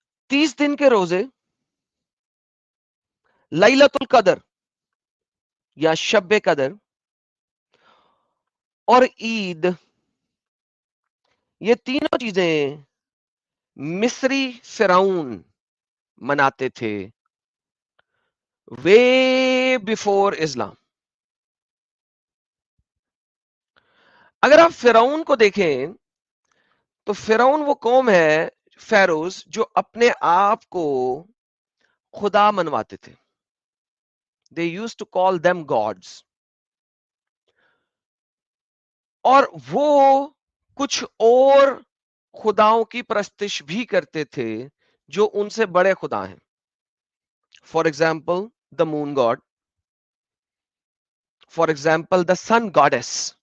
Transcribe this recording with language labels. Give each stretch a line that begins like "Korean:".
Urdu: 30 دن کے روزے، لیلۃ القدر یا شب قدر اور عید، یہ تینوں چیزیں مصری فرعون مناتے تھے
English: way before
Urdu: اسلام. اگر آپ فرعون کو دیکھیں تو فرعون وہ قوم ہے، فیروز، جو اپنے آپ کو خدا منواتے تھے.
English: They used to call them gods.
Urdu: اور وہ کچھ اور خداؤں کی پرستش بھی کرتے تھے جو ان سے بڑے خدا ہیں.
English: For example the moon god, for example the sun goddess.